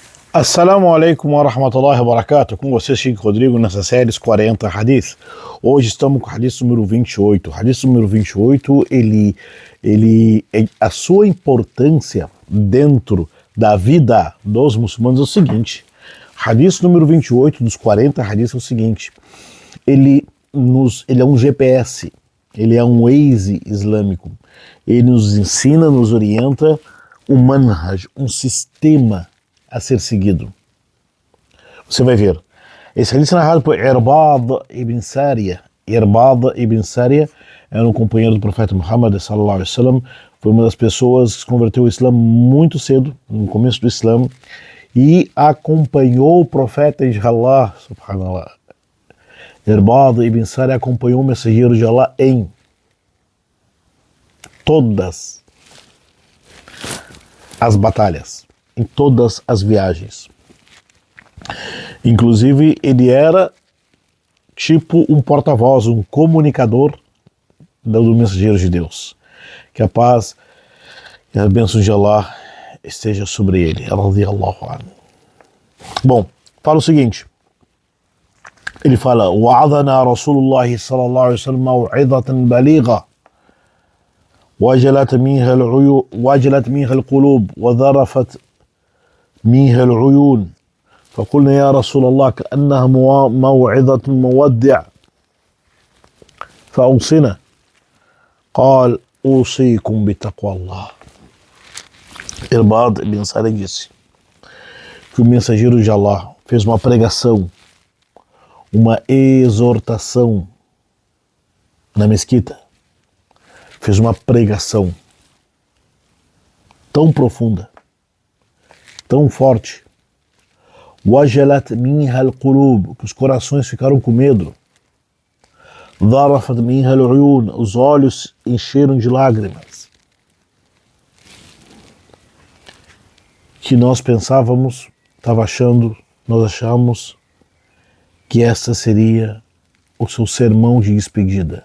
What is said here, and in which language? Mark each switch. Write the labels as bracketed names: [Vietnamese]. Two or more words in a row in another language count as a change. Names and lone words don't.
[Arabic] السلام عليكم ورحمة الله وبركاته. [Portuguese] Com você, Chico Rodrigo, nessa série 40 Hadith. Hoje estamos com o Hadith número 28. O Hadith número 28, a sua importância dentro da vida dos muçulmanos é o seguinte. Hadith número 28 dos 40 Hadith é o seguinte. Ele é um GPS, ele é um Waze islâmico. Ele nos ensina, nos orienta um manhaj, um sistema a ser seguido. Você vai ver. Esse hadith é narrado por Irbad ibn Sariya. Irbad ibn Sariya era um companheiro do profeta Muhammad [Arabic] صلى الله عليه وسلم. [Portuguese] Foi uma das pessoas que se converteu ao Islã muito cedo, no começo do Islã, e acompanhou o profeta de Allah, subhanallah. Irbad ibn Sariya acompanhou o mensageiro de Allah em todas as batalhas, em todas as viagens. Inclusive, ele era tipo um porta-voz, um comunicador do mensageiro de Deus. Que a paz e a bênção de Allah esteja sobre ele. [Arabic] رضي الله عنه. [Portuguese] Bom, fala o seguinte. Ele fala: [Arabic] "وعظنا رسول الله صلى الله عليه وسلم موعظة بليغة. وجلت منها القلوب وذرفت منها العيون فقلنا يا رسول الله كأنها موعظة مودع فأوصنا قال أوصيكم بتقوى الله". [Portuguese] Irbad ibn Sariya disse que o mensageiro de Allah fez uma pregação, uma exortação na mesquita. Fez uma pregação tão profunda, tão forte. [Arabic] وجلت منها القلوب, [Portuguese] que os corações ficaram com medo. [Arabic] ذرفت منها العيون, [Portuguese] os olhos encheram de lágrimas. Que nós achamos que essa seria o seu sermão de despedida.